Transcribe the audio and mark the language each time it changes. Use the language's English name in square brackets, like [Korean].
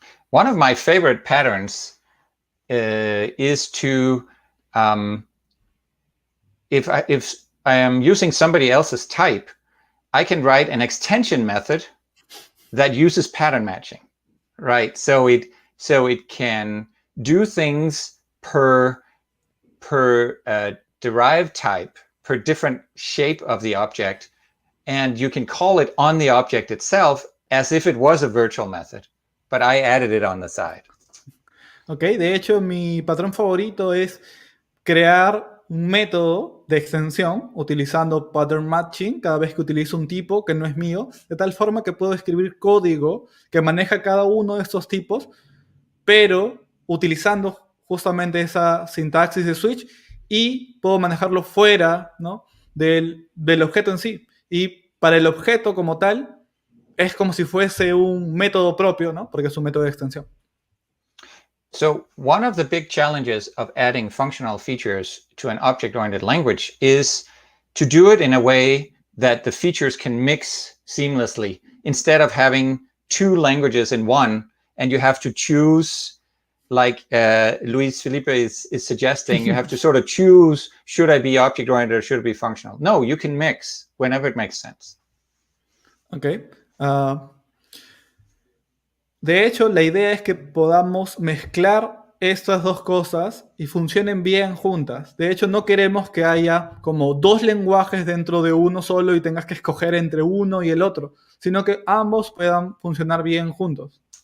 [English] One of my favorite patterns is to, if I am using somebody else's type, I can write an extension method that uses pattern matching, right? So it can do things per derived type, per different shape of the object, and you can call it on the object itself as if it was a virtual method, but I added it on the side. [Spanish] Ok, de hecho, mi patrón favorito es crear un método de extensión utilizando pattern matching cada vez que utilizo un tipo que no es mío, de tal forma que puedo escribir código que maneja cada uno de estos tipos, pero utilizando justamente esa sintaxis de switch, y puedo manejarlo fuera, ¿no?, del objeto en sí. Y para el objeto como tal, es como si fuese un método propio, ¿no?, porque es un método de extensión. [English] So one of the big challenges of adding functional features to an object-oriented language is to do it in a way that the features can mix seamlessly, instead of having two languages in one, and you have to choose, like Luis Felipe is suggesting, you have to sort of choose, should I be object-oriented or should it be functional? No, you can mix whenever it makes sense. Okay. [Spanish] De hecho, la idea es que podamos mezclar estas dos cosas y funcionen bien juntas. De hecho, no queremos que haya como dos lenguajes dentro de uno solo y tengas que escoger entre uno y el otro, sino que ambos puedan funcionar bien juntos.